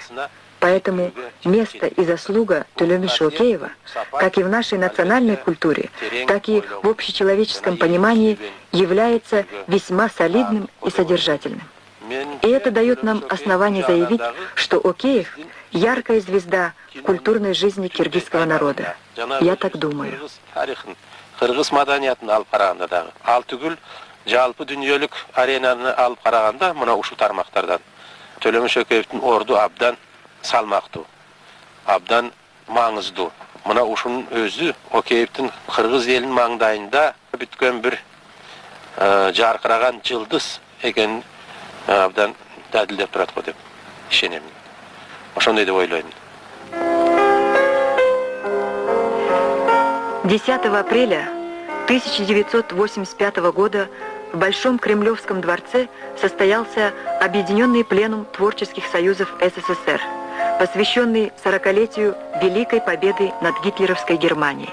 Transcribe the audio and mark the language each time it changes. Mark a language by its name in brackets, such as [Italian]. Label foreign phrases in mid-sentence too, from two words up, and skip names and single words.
[Russian] Поэтому место и заслуга Төлемиша Океева, как и в нашей национальной культуре, так и в общечеловеческом понимании, является весьма солидным и содержательным. И это дает нам основание заявить, что Океев – яркая звезда в культурной жизни киргизского народа. Я так думаю. [Kyrgyz] Кыргыз маданиятын алып караганда дагы, ал түгүл жалпы дүйнөлүк аренаны алып караганда мына ушул тармактардан Төлемиш Океевдин орду абдан салмактуу, абдан маңыздуу. Мына ушунун өзү Океевдин кыргыз элинин маңдайында бүткөн бир жаркыраган жылдыз экенин абдан дадилдеп турат го деп ишенем. Ошондой деп ойлойм. [Russian] 10 апреля 1985 года в Большом Кремлевском дворце состоялся Объединенный пленум творческих союзов СССР, посвященный 40-летию Великой Победы над гитлеровской Германией.